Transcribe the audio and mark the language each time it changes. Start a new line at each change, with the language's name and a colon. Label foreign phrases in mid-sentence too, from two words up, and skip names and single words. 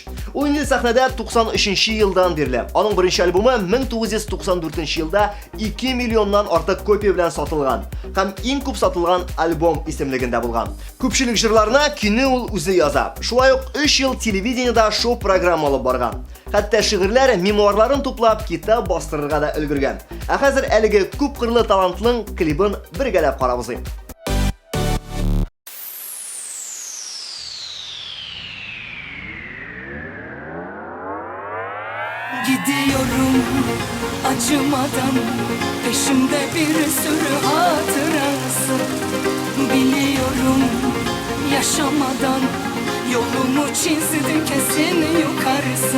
Tatar: Ул инде сәхнәдә 93 елдан бирле. Аның беренче альбомы 1994 елда 2 миллионнан артык копия белән сатылган һәм иң күп сатылган альбом исемлегендә булган. Күпчелек җырларына көне ул үзе яза. Шулай ук 3 ел телевидениедә шоу программа алып барган. Хәтта шигырьләр, мемуарларын туплап китап бастырырга да өлгергән. Ә хәзер әлеге күп кырлы талантлының клибын бергәләп карабыз.
Turkish: Gidiyorum acımadan, peşimde bir sürü hatırası. Biliyorum yaşamadan, yolumu çizdi kesin yukarısı.